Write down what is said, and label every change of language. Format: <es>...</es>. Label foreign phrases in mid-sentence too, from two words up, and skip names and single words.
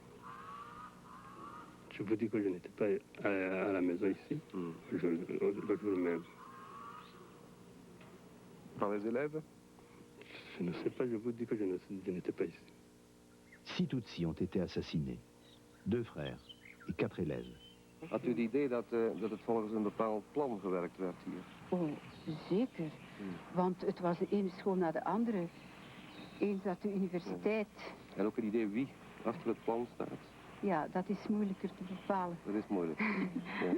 <fr>Je vous dis que je n'étais pas à la maison ici, le jour même. Par les élèves? Je ne sais pas, je vous dis que je n'étais pas ici. 6 Tutsis ont été assassinés. 2 frères et 4 élèves.</fr> <nl>Had u het idee dat het volgens een bepaald plan gewerkt werd hier? Oh, zeker. Want het was de ene school na de andere. Eens at de universiteit. En ook het idee wie achter het plan staat? Ja, dat is moeilijker te bepalen. Dat is moeilijk. Ja.</nl>